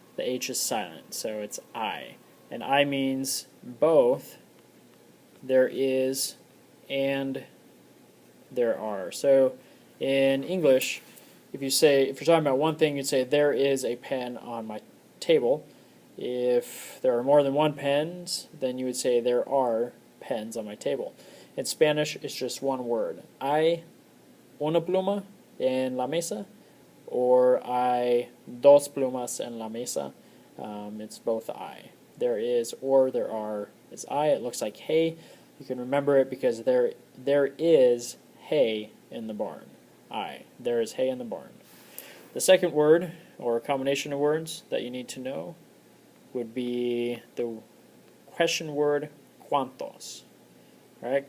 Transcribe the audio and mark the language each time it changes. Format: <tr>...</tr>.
<en>The H is silent, so it's I. And I means both there is and there are. So in English, if you're talking about one thing, you'd say there is a pen on my table. If there are more than one pens, then you would say there are pens on my table. In Spanish, it's just one word.</en> <es>Hay una pluma en la mesa, or hay dos plumas en la mesa.</es> <en>It's both I. There is or there are is I. It looks like hay. You can remember it because there is hay in the barn. I. There is hay in the barn. The second word, or a combination of words that you need to know, would be the question word cuantos. Right?</en>